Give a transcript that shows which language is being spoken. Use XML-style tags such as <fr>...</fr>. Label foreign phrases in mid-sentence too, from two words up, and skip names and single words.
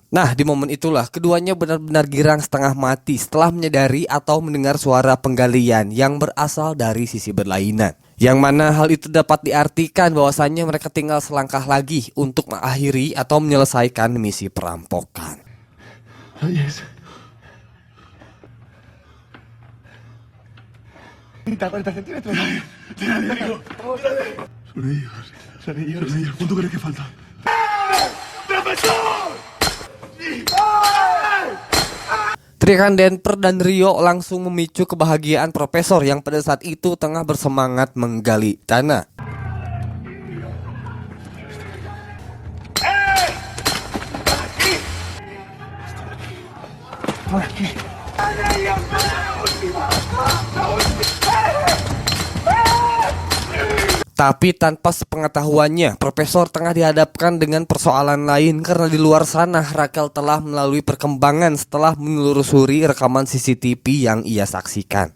<id>Nah, di momen itulah keduanya benar-benar girang setengah mati setelah menyadari atau mendengar suara penggalian yang berasal dari sisi berlainan. Yang mana hal itu dapat diartikan bahwasannya mereka tinggal selangkah lagi untuk mengakhiri atau menyelesaikan misi perampokan.</id> <es>Yes. Son ellos. ¿Cuánto crees que falta? ¡Profesor!</es> <id>Teriakan Denver dan Rio langsung memicu kebahagiaan Profesor yang pada saat itu tengah bersemangat menggali tanah. Tapi tanpa sepengetahuannya, Profesor tengah dihadapkan dengan persoalan lain karena di luar sana Raquel telah melalui perkembangan setelah menelusuri rekaman CCTV yang ia saksikan.</id>